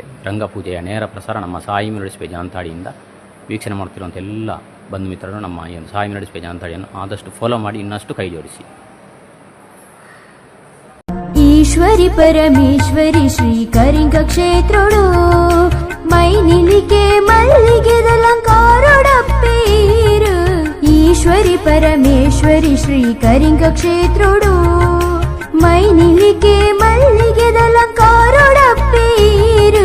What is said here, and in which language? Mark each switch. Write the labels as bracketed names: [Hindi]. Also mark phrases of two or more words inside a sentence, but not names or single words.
[Kannada] ರಂಗಪೂಜೆಯ ನೇರ ಪ್ರಸಾರ ನಮ್ಮ ಸಾಯಿ ಮೆಲೋಡಿ ಸ್ಟೇಜ್ ಅಣಂತಾಡಿಯಿಂದ ವೀಕ್ಷಣೆ ಮಾಡ್ತಿರುವಂಥ ಎಲ್ಲ ಬಂಧು ಮಿತ್ರರು ನಮ್ಮ ಈ ಒಂದು ಸಾಯಿ ಮೆಲೋಡಿ ಸ್ಟೇಜ್ ಅಣಂತಾಡಿಯನ್ನು ಆದಷ್ಟು ಫಾಲೋ ಮಾಡಿ ಇನ್ನಷ್ಟು ಕೈ ಜೋಡಿಸಿ. [Tulu] ಈಶ್ವರಿ ಪರಮೇಶ್ವರಿ ಶ್ರೀ ಕರಿಂಕ ಕ್ಷೇತ್ರಡು ಮೈನಿಲಿಗೆ ಮಲ್ಲಿಗೆದಲಂಕಾರೊಡಪ್ಪೇರು. ಈಶ್ವರಿ ಪರಮೇಶ್ವರಿ ಶ್ರೀ ಕರಿಂಕ ಕ್ಷೇತ್ರಡು ಮೈನಿಲಿಗೆ ಮಲ್ಲಿಗೆದಲಂಕಾರೊಡಪ್ಪೇರು.